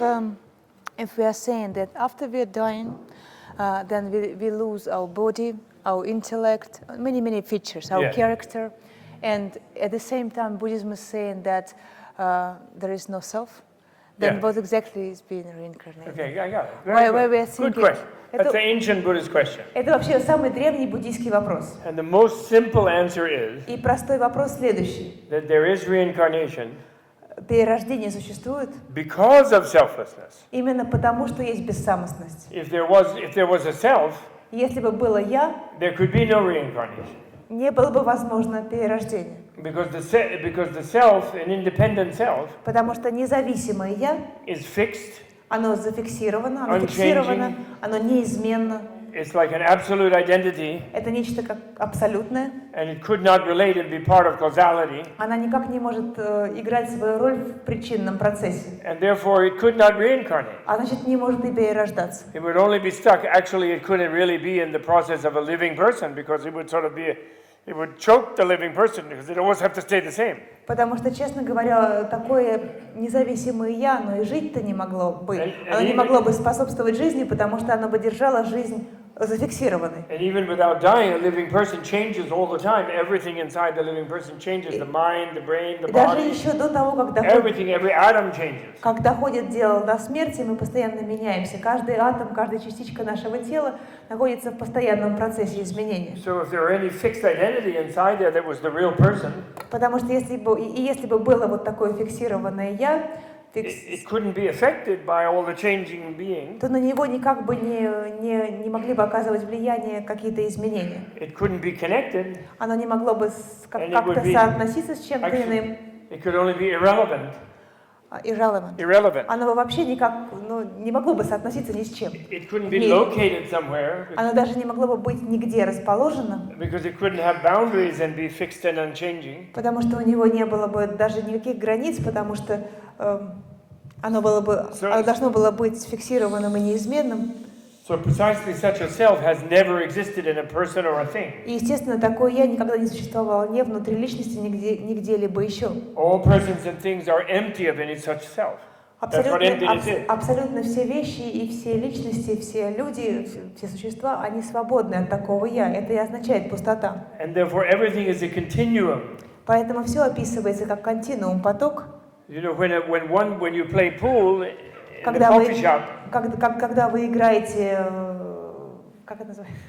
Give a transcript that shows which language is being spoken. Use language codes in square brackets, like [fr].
[en] So if we are saying that after we are dying, then we lose our body, our intellect, many features, our Yeah. character, and at the same time Buddhism is saying that there is no self, then Yeah. what exactly is being reincarnated? Okay, I got it. Why Very we are good. Good thinking- question. That's [ru] Это- [en] an ancient Buddhist question. [ru] Это вообще самый древний буддийский вопрос. [en] And the most simple answer is [ru] И простой вопрос следующий. [en] that there is reincarnation [ru] Перерождение существует [en] because of selflessness. [ru] именно потому, что есть бессамостность. [en] If there was a self, [ru] Если бы было «я», [en] there could be no reincarnation. [ru] не было бы возможно перерождение. [en] Because the self, an independent self, [ru] Потому что независимое «я», [en] is fixed. [ru] оно зафиксировано, оно [en] Unchanging. [ru] фиксировано, оно неизменно. [en] It's like an absolute identity, [ru] Это нечто как абсолютное. [en] and it could not relate and be part of causality, [ru] Она никак не может играть свою роль в причинном процессе. [en] and therefore it could not reincarnate. [ru] А значит, не может и перерождаться. [en] It would only be stuck. Actually, it couldn't really be in the process of a living person because it would sort of be, it would choke the living person because it always have to stay the same. [ru] Потому что, честно говоря, такое независимое «я», оно и жить-то не могло бы. Оно не [en] even- [ru] могло бы способствовать жизни, потому что оно бы держало жизнь зафиксированной. [en] And even without dying, a living person changes all the time. Everything inside the living person changes. The mind, the brain, the [ru] И даже [en] body. [ru] еще до того, [en] Everything, every atom changes. [ru] как доходит дело до смерти, мы постоянно меняемся. Каждый атом, каждая частичка нашего тела находится в постоянном процессе изменения. [en] So if there were any fixed identity inside there that was the real person, [ru] Потому что если бы было вот такое фиксированное «я», [en] it couldn't be affected by all the changing being. [ru] то на него никак бы не могли бы оказывать влияние какие-то изменения. [en] It couldn't be connected. [ru] Оно не могло бы [en] And it [ru] как-то [en] would be- [ru] соотноситься с чем-то [en] Actually, [ru] иным. [en] it could only be irrelevant. Irrelevant. [ru] Оно бы вообще никак не могло бы соотноситься ни с чем. [en] It couldn't be [ru] Не- [en] located somewhere [ru] Оно даже не могло бы быть нигде расположено, [en] because it couldn't have boundaries and be fixed and unchanging. [ru] потому что у него не было бы даже никаких границ, потому что оно должно было быть фиксированным и неизменным. [en] So precisely such a self has never existed in a person or a thing. [ru] И, естественно, такое «я» никогда не существовало ни внутри личности, ни где-либо еще. [en] All persons and things are empty of any such self. That's what emptiness is. [ru] Абсолютно все вещи и все личности, все люди, все существа, они свободны от такого «я». Это и означает пустота. [en] And therefore everything is a continuum. [ru] Поэтому все описывается как континуум, поток. [en] You know, when you play pool in a [ru] Когда [en] coffee shop, [ru] когда вы играете, как это называется?